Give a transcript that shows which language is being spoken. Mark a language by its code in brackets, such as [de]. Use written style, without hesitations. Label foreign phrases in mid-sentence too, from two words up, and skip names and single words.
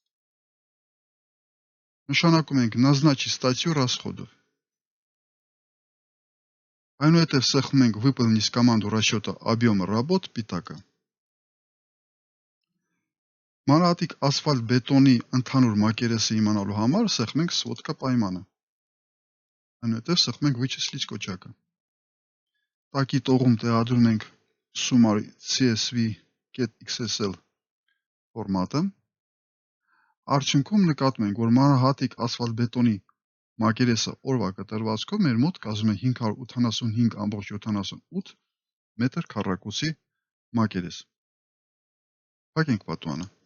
[hy] Նշանակում ենք [ru] назначить статью расходов։ [hy] Այնուհետև սեղմում ենք [ru] выполнить команду расчета объема работ [hy] պիտակը։ Մանրահատիկ ասֆալտբետոնի ընդհանուր մակերեսը իմանալու համար սեղմում ենք сводка պայմանը։ Այնուհետև սեղմում ենք вычислить կոճակը։ Տակի տողում տեղադրում ենք [en] summary CSV.xsl [hy] ֆորմատը։ Արդյունքում նկատում ենք, որ մանրահատիկ ասֆալտբետոնի մակերեսը օրվա կտրվածքով մեր մոտ կազմում է 585.78 մետր քառակուսի մակերես։ Փակենք պատուհանը։